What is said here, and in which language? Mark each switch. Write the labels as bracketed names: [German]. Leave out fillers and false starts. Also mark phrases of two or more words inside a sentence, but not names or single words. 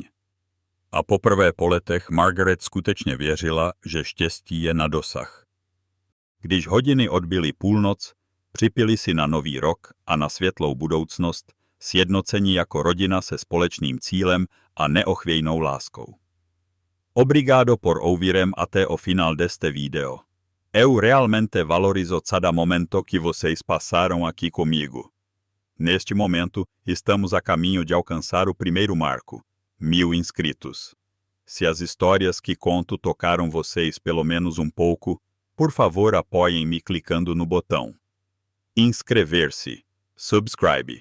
[Czech] A poprvé po letech Margaret skutečně věřila, že štěstí je na dosah. Když hodiny odbyly půlnoc, připili si na Nový rok a na světlou budoucnost, sjednocení jako rodina se společným cílem a neochvějnou láskou. [Portuguese] Obrigado por ouvirem até o final deste video. Eu realmente valorizo cada momento que vocês passaram aqui comigo. Neste momento, estamos a caminho de alcançar o primeiro marco, 1000 inscritos. Se as histórias que conto tocaram vocês pelo menos um pouco, por favor apoiem-me clicando no botão inscrever-se, subscribe.